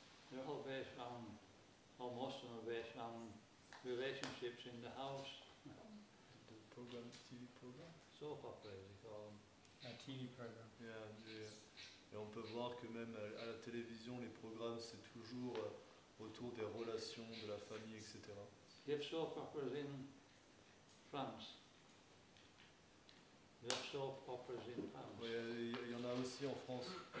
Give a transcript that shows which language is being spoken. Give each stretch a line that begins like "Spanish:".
English: They're all based around, or most of them are based around relationships in the house. The program, TV program. Soap operas, they call them. A TV program.
French: Et on peut voir que même à la télévision, les programmes, c'est toujours autour des relations, de la famille, etc.
English: You have soap operas in France. You have soap operas in France.
French: Oui, il y en a aussi en France.